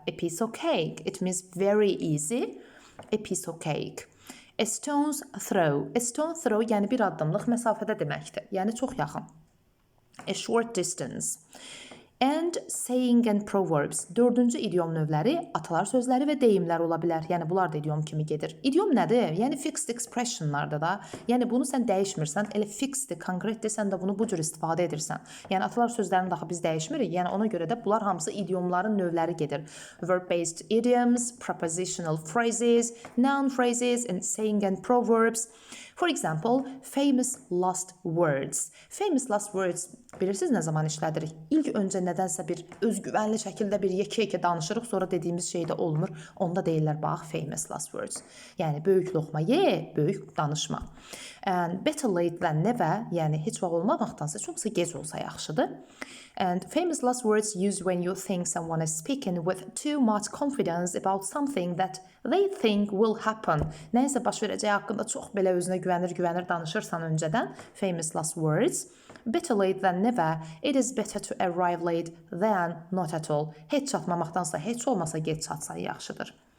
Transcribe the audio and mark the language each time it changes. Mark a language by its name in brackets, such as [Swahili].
[English] A piece of cake, it means very easy. A piece of cake. A stone's throw. A stone's throw, [Azerbaijani] yəni bir addımlıq məsafədə deməkdir. Yəni çox yaxın. [English] A short distance. And saying and proverbs. [Azerbaijani] Dördüncü idiom növləri atalar sözləri və deyimlər ola bilər. Yəni bunlar da idiom kimi gedir. İdiom nədir? Yəni fixed expressionlardır da. Yəni bunu sən dəyişmirsən, elə fixeddir, konkretdir, sən də bunu bu cür istifadə edirsən. Yəni atalar sözlərini daha biz dəyişmirik. Yəni ona görə də bunlar hamısı idiomların növləri gedir. [English] Verb-based idioms, prepositional phrases, noun phrases, and saying and proverbs. For example, famous last words. Famous last words [Azerbaijani] bilirsiniz nə zaman işlədirik? İlk öncə nədənsə bir özgüvənli şəkildə bir yekə danışırıq, sonra dediyimiz şey də olmur. Onda deyirlər, bax, [English] famous last words. [Azerbaijani] Yəni, böyük loxma ye, böyük danışma. [English] And better late than never, [Azerbaijani] yəni heç vaxt olmamaqdansa çoxsa gec olsa yaxşıdır. [English] And famous last words used when you think someone is speaking with too much confidence about something that they think will happen. [Azerbaijani] Nəysə baş verəcəyi haqqında çox belə özünə güvənir danışırsan öncədən, [English] famous last words. Better late than never. It is better to arrive late than not at all. [Azerbaijani] Heç çatmamaqdansa heç olmasa gec çatsan yaxşıdır.